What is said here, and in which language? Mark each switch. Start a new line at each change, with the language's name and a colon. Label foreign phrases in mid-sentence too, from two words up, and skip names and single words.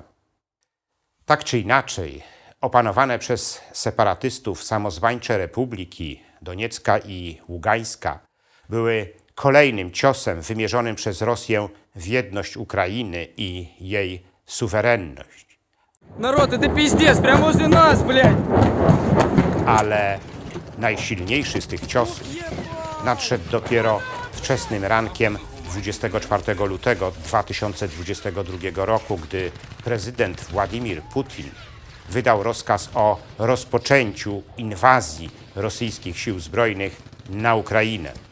Polish: Tak czy inaczej, opanowane przez separatystów samozwańcze republiki Doniecka i Ługańska były kolejnym ciosem wymierzonym przez Rosję w jedność Ukrainy i jej suwerenność.
Russian: Народ, это пиздец, прямо возле нас, блядь!
Polish: Ale najsilniejszy z tych ciosów nadszedł dopiero wczesnym rankiem 24 lutego 2022 roku, gdy prezydent Władimir Putin wydał rozkaz o rozpoczęciu inwazji rosyjskich sił zbrojnych na Ukrainę.